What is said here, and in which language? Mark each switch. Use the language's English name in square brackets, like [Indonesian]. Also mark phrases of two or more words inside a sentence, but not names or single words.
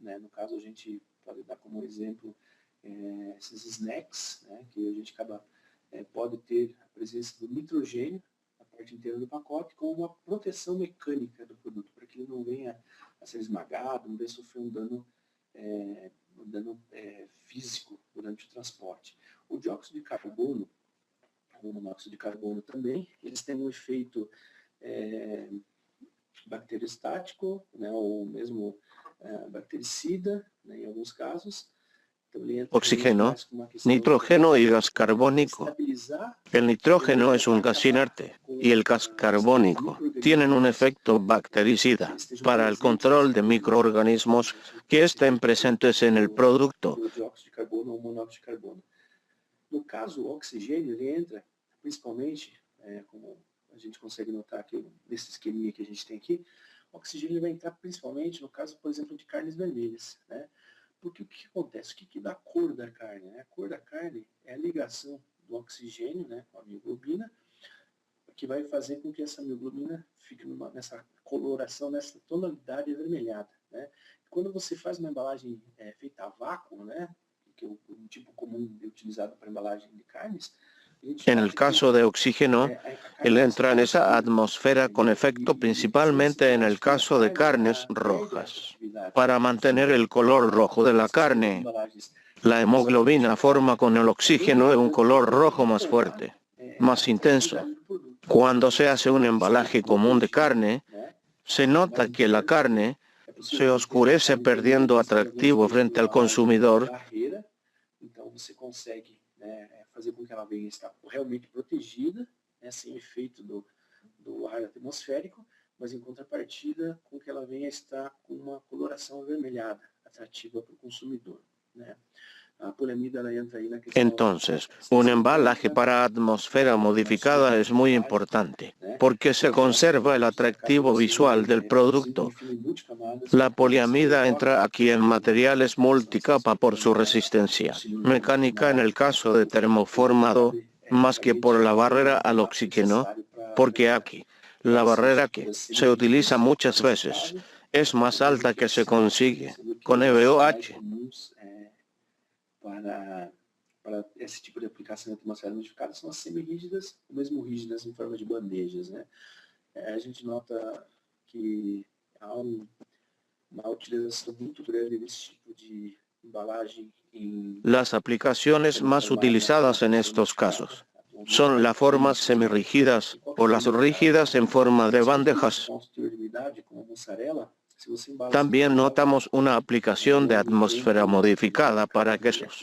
[Portuguese] No caso, a gente pode dar como exemplo esses snacks, né, que a gente pode ter a presença do nitrogênio, a parte inteira do pacote, com uma proteção mecânica do produto, para que ele não venha a ser esmagado, não venha sofrer um dano físico durante o transporte. O dióxido de carbono, o monóxido de carbono também, eles têm um efeito bacteriostático, né, ou mesmo bactericida, né, em alguns casos. [Spanish] Oxígeno, nitrógeno y gas carbónico. El nitrógeno es un gas inerte y el gas carbónico tienen un efecto bactericida para el control de microorganismos que estén presentes en el producto. [Portuguese] No caso, o oxigênio, ele entra principalmente, como a gente consegue notar aqui nesse esqueminha que a gente tem aqui, o oxigênio vai entrar principalmente no caso, por exemplo, de carnes vermelhas, né? Porque o que acontece? O que dá a cor da carne? Né? A cor da carne é a ligação do oxigênio, né, com a mioglobina, que vai fazer com que essa mioglobina fique nessa coloração, nessa tonalidade avermelhada. Né? Quando você faz uma embalagem feita a vácuo, né, que é o tipo comum utilizado para embalagem de carnes, [Spanish] En el caso de oxígeno, él entra en esa atmósfera con efecto principalmente en el caso de carnes rojas. Para mantener el color rojo de la carne, la hemoglobina forma con el oxígeno un color rojo más fuerte, más intenso. Cuando se hace un embalaje común de carne, se nota que la carne se oscurece perdiendo atractivo frente al consumidor. [Portuguese] Fazer com que ela venha estar realmente protegida, né, sem efeito do ar atmosférico, mas em contrapartida com que ela venha estar com uma coloração avermelhada, atrativa para o consumidor. Né? [Spanish] Entonces, un embalaje para atmósfera modificada es muy importante, porque se conserva el atractivo visual del producto. La poliamida entra aquí en materiales multicapa por su resistencia mecánica en el caso de termoformado, más que por la barrera al oxígeno, porque aquí, la barrera que se utiliza muchas veces es más alta que se consigue con EVOH. [Portuguese] Para esse tipo de aplicação de atmosfera modificada são as semi-rígidas, ou mesmo rígidas em forma de bandejas. Né? A gente nota que há uma utilização muito grande desse tipo de embalagem. [Spanish] Las aplicaciones más utilizadas en estos casos son las formas semirrígidas o las rígidas en forma de bandejas. También notamos una aplicación de atmósfera modificada para quesos.